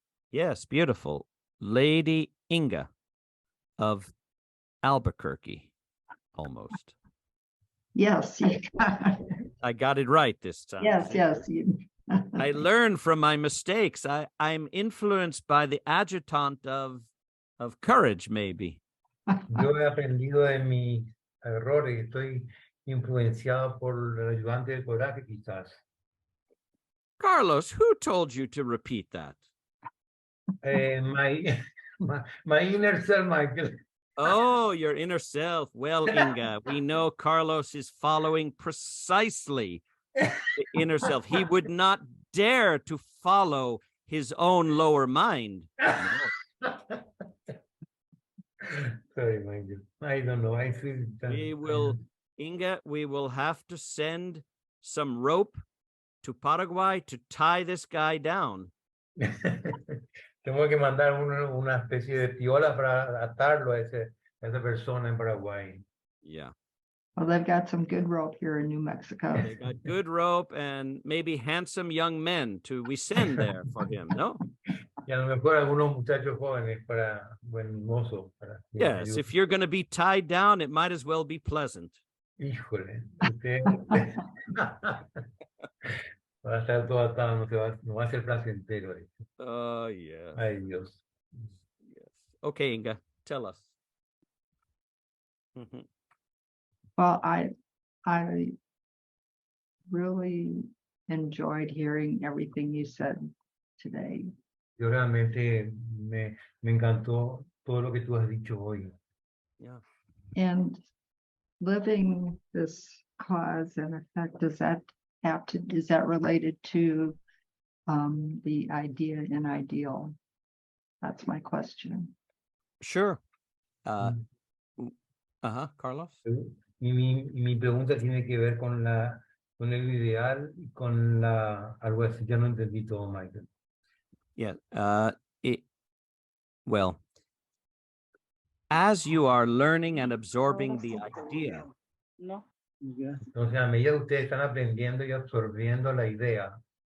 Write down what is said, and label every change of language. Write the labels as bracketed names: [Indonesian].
[English] Yes, beautiful. Lady Inga of Albuquerque, almost. Yes, I got it right this time. yes. I learn from my mistakes. I'm influenced by the adjutant of courage, maybe. [Spanish] Yo he aprendido de mis errores, estoy influenciado por el ayudante de coraje, quizás. [English] Carlos, who told you to repeat that? My inner self, Michael. Oh, your inner self. Well, Inga, we know Carlos is following precisely the inner self. He would not dare to follow his own lower mind. No. Sorry, Michael. I don't know. I feel that Inga, we will have to send some rope to Paraguay to tie this guy down. [Spanish] Tengo que mandar una especie de piola para atarlo a esa persona en Paraguay. [English] Yeah. Well, they've got some good rope here in New Mexico. They got good rope and maybe handsome young men we send there for him, no? [Spanish] Y a lo mejor algunos muchachos jóvenes para buen mozo. Para que [English] Yes, [Spanish] ayude. [English] if you're going to be tied down, it might as well be pleasant. [Spanish] Híjole, usted va a estar todo atado, no va a ser placentero. [English] Oh, yeah. [Spanish] Ay, Dios. [English] Yes. Okay, Inga, tell us. Mhm. Well, I really enjoyed hearing everything you said today. [Spanish] Yo realmente me encantó todo lo que tú has dicho hoy. [English] Yeah. And living this cause and effect, is that related to the idea and ideal? That's my question. Sure. Mm. Carlos? [Spanish] Y mi pregunta tiene que ver con el ideal y con algo así. Ya no entendí todo, Michael. [English] Yeah. Well, as you are learning and absorbing the idea, [Spanish] Entonces, a medida que ustedes están aprendiendo y absorbiendo la idea,